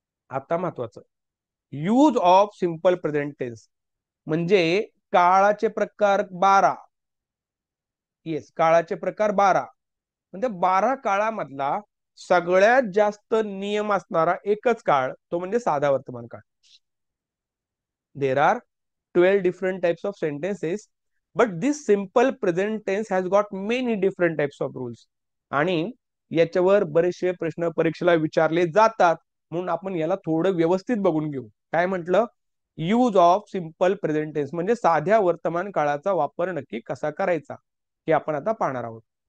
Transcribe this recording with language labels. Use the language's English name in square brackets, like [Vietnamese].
[Marathi] आता महत्वाचं, use of simple present tense म्हणजे काळाचे प्रकार 12. येस, काळाचे प्रकार 12, म्हणजे 12 काळामधला सगळ्यात जास्त नियम असणारा एकच काळ तो म्हणजे साधा वर्तमान काळ. [English] There are 12 different types of sentences, but this simple present tense has got many different types of rules. [Marathi] आणि याच्यावर बरेचसे प्रश्न परीक्षेला विचारले जातात, म्हणून आपण याला थोडं व्यवस्थित बघून घेऊ. काय म्हटलं, use of simple present tense म्हणजे साध्या वर्तमान काळाचा वापर नक्की कसा करायचा हे आपण आता पाहणार आहोत.